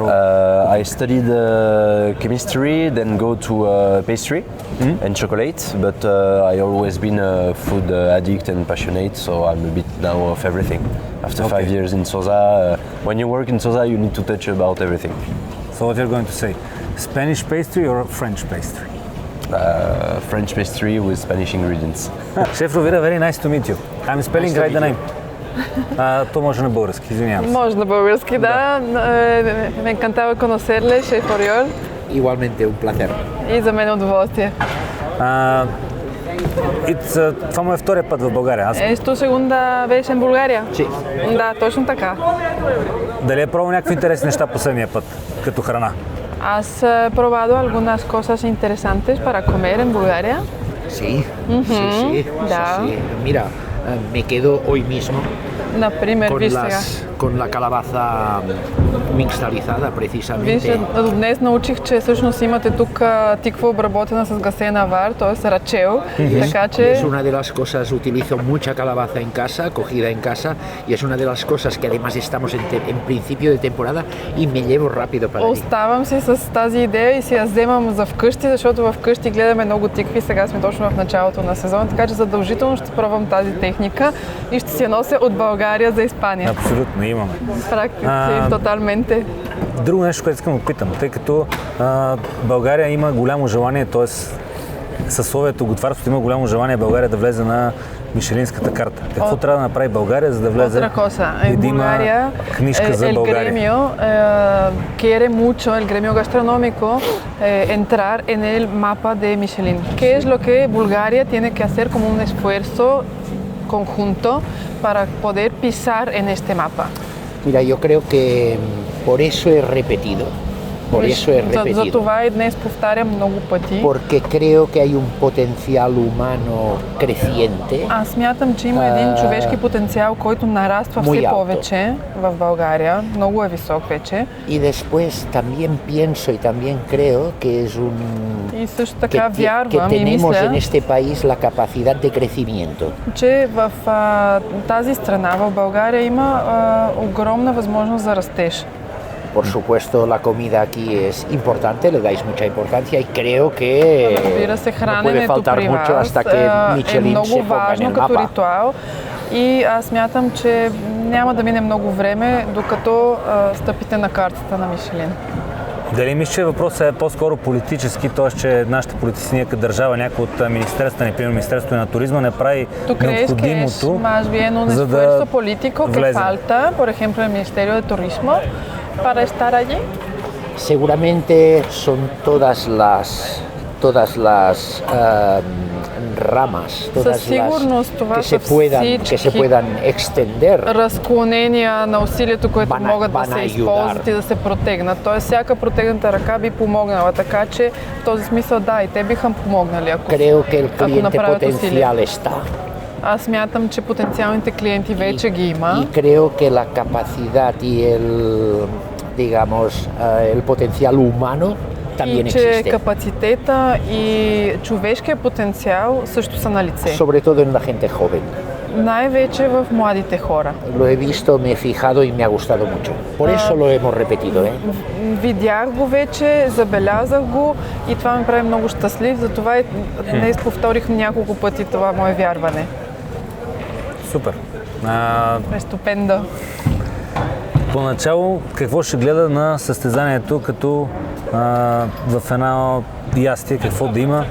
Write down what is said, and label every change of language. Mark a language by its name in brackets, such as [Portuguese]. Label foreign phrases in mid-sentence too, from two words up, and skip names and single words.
[English] I studied chemistry, then go to pastry and chocolate, but I always been a food addict and passionate, so I'm a bit now of everything. After 5 years in Sosa, when you work in Sosa, you need to touch about everything. So what you're going to say, Spanish pastry or French pastry? French pastry with Spanish ingredients. Chef Ровира, very nice to meet you. I'm spelling right the name. [Bulgarian] То може на български, извинявам се. Може на български, да. [Spanish] Me encantaba conocerle, chef Oriol. Igualmente, un placer. [Bulgarian] И за мен е удоволствие. Това му е втория път в България. [Spanish] Es tu segunda vez en Bulgaria? Sí. [Bulgarian] Да, точно така. Дали е пробвал някакви интересни неща последния път, като храна? [Spanish] ¿Has probado algunas cosas interesantes para comer en Bulgaria? Sí, sí. [Bulgarian] Da. [Spanish] Sí. Mira, me quedo hoy mismo [Bulgarian] Например, виж сега. [Spanish] con la calabaza mixtalizada, [Bulgarian] Виж, [Spanish] precisamente. [Bulgarian] днес научих, че всъщност имате тук тиква обработена с гасена вар, т.е. рачел, така че... [Spanish] Es una de las cosas, utilizo mucha calabaza en casa, cogida en casa, y es una de las cosas que además estamos en principio de temporada y me llevo rápido para allí. [Bulgarian] Оставам се с тази идея и си я вземам за вкъщи, защото в къщи гледаме много тикви, сега сме точно в началото на сезона, така че задължително ще пробвам тази техника и ще си я нося от България за Испания. Абсолютно, имаме. Практически, тоталменте. Друго нещо, което искам да питам, тъй като България има голямо желание, т.е. съсловието готварството има голямо желание България да влезе на Мишелинската карта. Какво трябва да направи България, за да влезе и да има книжка за България? [Spanish] El gremio quiere mucho, el gremio gastronómico, entrar en el mapa de Michelin. ¿Qué es lo que Bulgaria tiene que hacer como un esfuerzo conjunto para poder pisar en este mapa? Mira, yo creo que por eso he repetido. Por eso he repetido. [Bulgarian] За това и днес повтарям много пъти. [Spanish] Porque creo que hay un potencial humano creciente. [Bulgarian] Аз смятам, че има един човешки потенциал, който нараства все повече в България. Много е висок вече. [Spanish] Y después también pienso y también creo que es un... [Bulgarian] И също така вярвам [Spanish] que [Bulgarian] и [Spanish] tenemos [Bulgarian] мисля, [Spanish] en este país la capacidad de crecimiento. [Bulgarian] че в тази страна, в България, има огромна възможност за растеж. [Spanish] Por supuesto, la comida aquí es importante, le dais mucha importancia y creo que [Bulgarian] Разбира се, [Spanish] no puede [Bulgarian] храненето [Spanish] faltar [Bulgarian] при [Spanish] mucho [Bulgarian] вас [Spanish] hasta que [Bulgarian] е [Spanish] Michelin [Bulgarian] много [Spanish] se ponga en [Bulgarian] важно [Spanish] el [Bulgarian] като [Spanish] mapa. [Bulgarian] ритуал. и аз смятам, че няма да мине много време, докато стъпите на картата на Мишелин. Дали мисля, че въпросът е по-скоро политически, т.е. че нашите политици, ние като държава, някои от министерствата, например Министерството на туризма, не прави необходимото, [Spanish] más bien un [Bulgarian] за [Spanish] esfuerzo [Bulgarian] да [Spanish] político que [Bulgarian] влезем? [Spanish] falta, por ejemplo, el Ministerio de Turismo para estar allí? Seguramente son todas las ramas, todas [Bulgarian] сигурност това [Spanish] que [Bulgarian] са [Spanish] que se puedan extender. [Bulgarian] разклонения на усилието, които [Spanish] Van a- [Bulgarian] могат да [Spanish] van [Bulgarian] се [Spanish] a [Bulgarian] използват [Spanish] ayudar. [Bulgarian] и да се протегнат. Тоест, всяка протегната ръка би помогнала, така че в този смисъл да, и те биха помогнали, ако [Spanish] Creo que el [Bulgarian] направят [Spanish] cliente [Bulgarian] усилия. [Spanish] potencial está. [Bulgarian] Аз смятам, че потенциалните клиенти вече ги има. [Spanish] Y creo que la capacidad y el potencial humano también [Bulgarian] И че [Spanish] existe. [Bulgarian] капацитета и човешкия потенциал също са на лице. [Spanish] Sobre todo en la gente joven. [Bulgarian] Най-вече в младите хора. [Spanish] Lo he visto, me he fijado y me ha gustado mucho. Por eso lo hemos repetido, ¿eh? [Bulgarian] Видях го вече, забелязах го и това ме прави много щастлив, затова и днес повторих няколко пъти това мое вярване. Супер. Ступендо. Поначало, какво ще гледа на състезанието, като в едно ястие, какво да има?